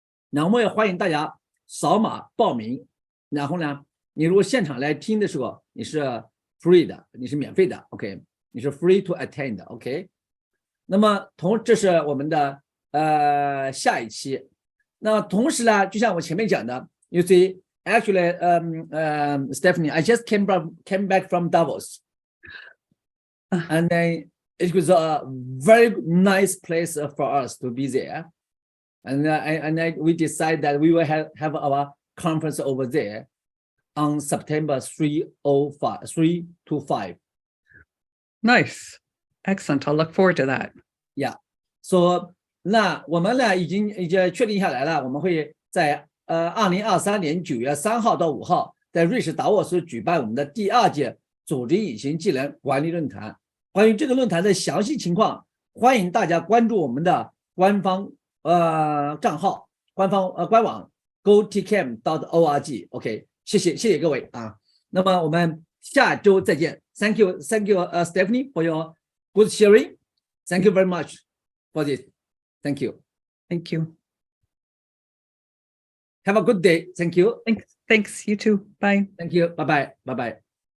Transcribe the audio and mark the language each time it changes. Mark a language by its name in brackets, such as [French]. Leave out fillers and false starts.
[Chinese] 然后我们也欢迎大家扫码报名。然后呢，你如果现场来听的时候，你是 free 的，你是免费的 ，OK， 你是 [English] free to attend， [Chinese] OK。那么这是我们的下一期。那同时呢，就像我前面讲的 [English] ，you see actually Stephanie, I just came back from Davos, and then it was a very nice place for us to be there. And we decided that we will have our conference over there on September 3 to 5. Nice. Excellent. I'll look forward to that. Yeah. [Chinese] So 那我们呢已经确定下来了，我们会在2023年9月3号到5号在瑞士达沃斯举办我们的第2届组织隐形技能管理论坛。关于这个论坛的详细情况，欢迎大家关注我们的官方账号，官网 GO-TKM.org。 OK， 谢谢各位啊。那么我们下周再见。 [English] Thank you, Stephanie, for your good sharing. Thank you very much for this. Thank you. Thank you. Have a good day. Thank you. Thanks. You too. Bye. Thank you. Bye bye. Bye bye.